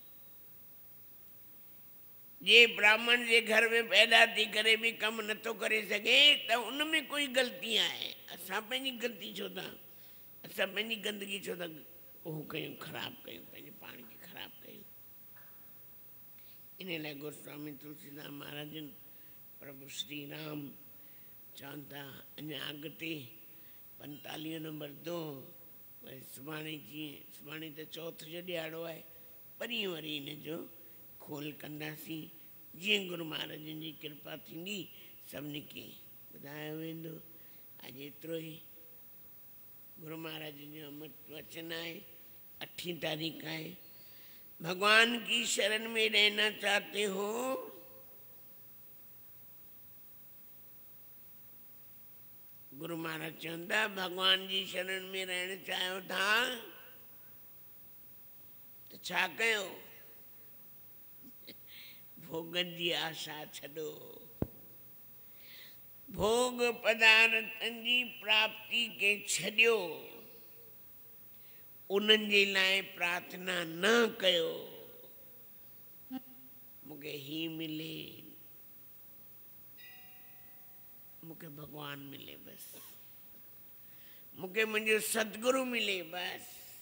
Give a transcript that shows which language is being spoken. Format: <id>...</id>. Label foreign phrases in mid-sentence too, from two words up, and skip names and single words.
<sd>जे ब्राह्मण जे घर में पैदा थी करे बि कमु नथो करे सघे त उन में कोई ग़लती आहे। असां पंहिंजी ग़लती छो था, असां पंहिंजी गंदगी छो था उहो कयूं, ख़राबु कयूं, पंहिंजे पाण खे ख़राबु कयूं। इन लाइ गोस्वामी तुलसीदास महाराजनि प्रभु श्री राम चवनि था अञा अॻिते 45 नंबर 2 वरी सुभाणे त चौथ जो ॾियारो आहे, परीं वरी इन जो खोल कंदासीं। जीअं गुरू महाराजनि जी कृपा थींदी सभिनी खे ॿुधायो वेंदो। अॼु एतिरो ई। गुरू महाराज जो अमृत वचन आहे, 8 तारीख़ आहे।</sd> <hi>भगवान की शरण में रहना चाहते हो</hi> <sd>गुरु महाराज चवनि था भगवान जी शरण में रहणु चाहियो था त छा कयो? भोगनि जी आशा छॾो, भोग पदार्थनि जी प्राप्ति खे छॾियो, उन्हनि जे लाइ प्रार्थना न कयो मूंखे ही मिले, मूंखे भगवान मिले बसि, मूंखे मुंहिंजो सतगुरु मिले बसि।</sd>